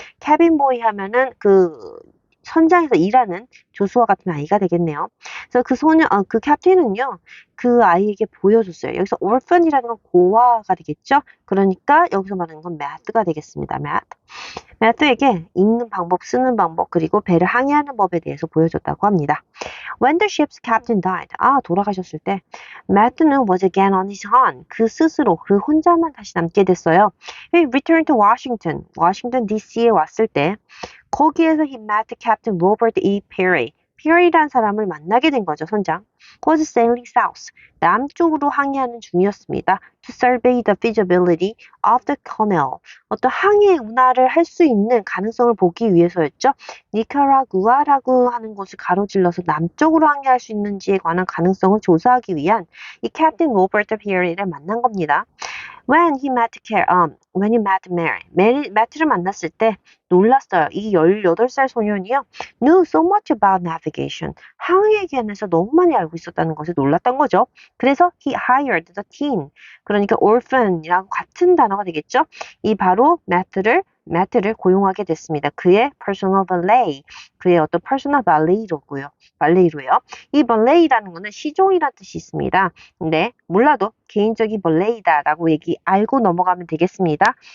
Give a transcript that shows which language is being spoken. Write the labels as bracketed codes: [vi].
[ko] 캐빈 보이 하면은 그 선장에서 일하는 조수와 같은 아이가 되겠네요. 그래서 그 캡틴은요, 그 아이에게 보여줬어요. 여기서 orphan이라는 건 고아가 되겠죠? 그러니까 여기서 말하는 건 math가 되겠습니다. math에게 읽는 방법, 쓰는 방법, 그리고 배를 항해하는 법에 대해서 보여줬다고 합니다. [en] When the ship's captain died, [ko] 돌아가셨을 때, [en] Math는 was again on his own. [ko] 그 스스로, 그 혼자만 다시 남게 됐어요. [en] He returned to Washington, [ko] 워싱턴 DC에 왔을 때, 거기에서 [en] he met Captain Robert E. Peary. [ko] Peary라는 사람을 만나게 된 거죠, 선장. [en] Was sailing south. [ko] 남쪽으로 항해하는 중이었습니다. [en] To survey the feasibility of the canal. [ko] 어떤 항해 운하를 할 수 있는 가능성을 보기 위해서였죠. 니카라구아라고 하는 곳을 가로질러서 남쪽으로 항해할 수 있는지에 관한 가능성을 조사하기 위한 이 캡틴 로버트 피어리를 만난 겁니다. [en] When he met Mary, [ko] 매트를 만났을 때 놀랐어요. 이 18살 소년이요. [en] Knew so much about navigation. [ko] 항해에 관해서 너무 많이 알고 있었다는 것에 놀랐던 거죠. 그래서 [en] he hired the teen. [ko] 그러니까 orphan이라고 같은 단어가 되겠죠. 이 바로 매트를 고용하게 됐습니다. 그의 personal valet, 그의 어떤 personal 발레이로요. 이 발레이라는 거는 시종이라는 뜻이 있습니다. 근데 몰라도 개인적인 발레이다라고 알고 넘어가면 되겠습니다.